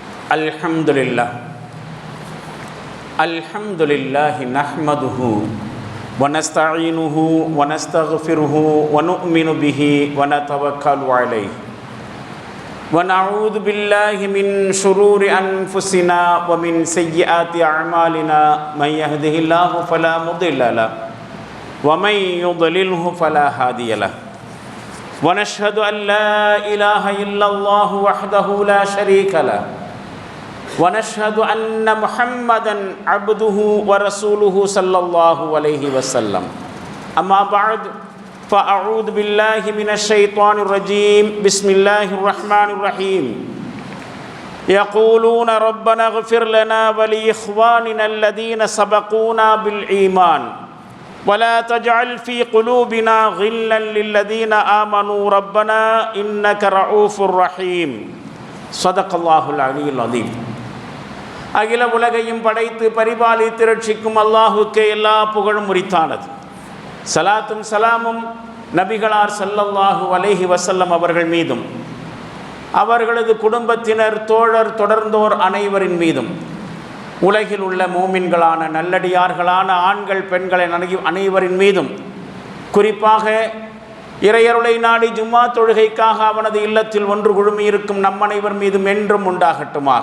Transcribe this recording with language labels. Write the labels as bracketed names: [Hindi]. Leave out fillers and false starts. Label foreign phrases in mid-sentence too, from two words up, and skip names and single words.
[Arabic] الحمد لله نحمده ونستعينه ونستغفره ونؤمن به ونتوكل عليه ونعوذ بالله من شرور أنفسنا ومن سيئات أعمالنا من يهده الله فلا مضل له ومن يضلل فلا هادي له ونشهد أن لا إله إلا الله وحده لا شريك له ونشهد أن محمدًا عبده ورسوله صلى الله عليه وسلم أما بعد فأعوذ بالله من الشيطان الرجيم بسم الله الرحمن الرحيم يقولون ربنا اغفر لنا ولإخواننا الذين سبقونا بالإيمان ولا تجعل في قلوبنا غلا للذين آمنوا ربنا إنك رؤوف رحيم صدق الله العلي العظيم. [Tamil] அகில உலகையும் படைத்து பரிபாலித்து ரட்சிக்கும் அல்லாஹுக்கே எல்லா புகழும் உரித்தானது. சலாத்தும் சலாமும் நபிகளார் [Arabic] صلى الله عليه وسلم [Tamil] அவர்கள் மீதும் அவர்களது குடும்பத்தினர் தோழர் தொடர்ந்தோர் அனைவரின் மீதும் உலகில் உள்ள மூமின்களான நல்லடியார்களான ஆண்கள் பெண்கள் அனைவரின் மீதும் குறிப்பாக இறையருளை நாடி ஜும்மா தொழுகைக்காக அவனது இல்லத்தில் ஒன்று குழுமியிருக்கும் நம் அனைவர் மீதும் என்றும் உண்டாகட்டுமாக.